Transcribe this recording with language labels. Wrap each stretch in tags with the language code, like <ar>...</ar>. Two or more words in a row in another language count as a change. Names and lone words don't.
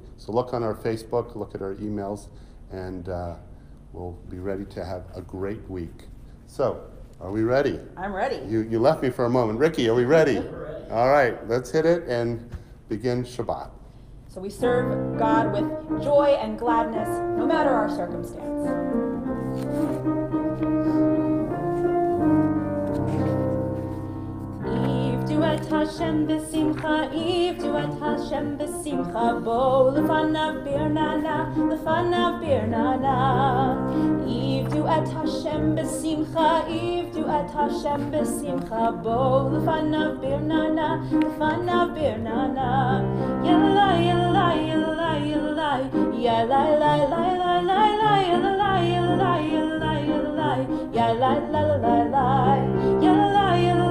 <en>So look on our Facebook, look at our emails, and we'll be ready to have a great week. So, are we ready? I'm ready. You left me for a moment. Ricky, are we ready? We're ready. All right, let's hit it and begin Shabbat. So we serve God with joy and gladness, no matter our circumstance.</en> <he>עבדו את השם בשמחה, עבדו את השם בשמחה, בואו לפניו ברננה, לפניו ברננה. עבדו את השם בשמחה, עבדו את השם בשמחה, בואו לפניו ברננה, לפניו ברננה. Yalla, yalla, yalla, yalla, yalla, la, la, la, la, la, yalla, yalla, yalla, yalla, yalla, la, la, la, la, yalla, yalla,</he>